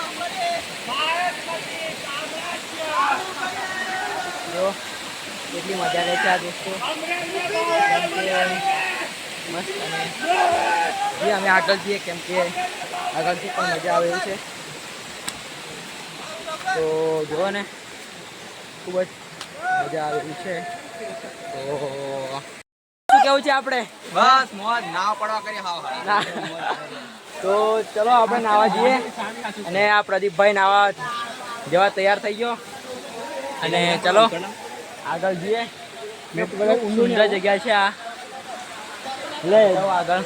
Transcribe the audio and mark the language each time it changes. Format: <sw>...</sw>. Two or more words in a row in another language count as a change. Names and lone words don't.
<gu>કેટલી મજા લે છે આ દોસ્તો મસ્ત અને જે અમે આગળ જઈએ કેમ કે આગળથી પણ મજા આવે એવું છે તો જુઓ ને ખૂબ જ મજા આવે એવું છે તો કેવું છે આપણે બસ મોજ નાવ પડવા કરી હાવ તો ચલો આપણે નાવા જઈએ અને આ પ્રદીપભાઈ નાવા જવા તૈયાર થઈ ગયો અને ચલો આગળ જઈએ સુંદર જગ્યા છે આ લે આગળ</gu>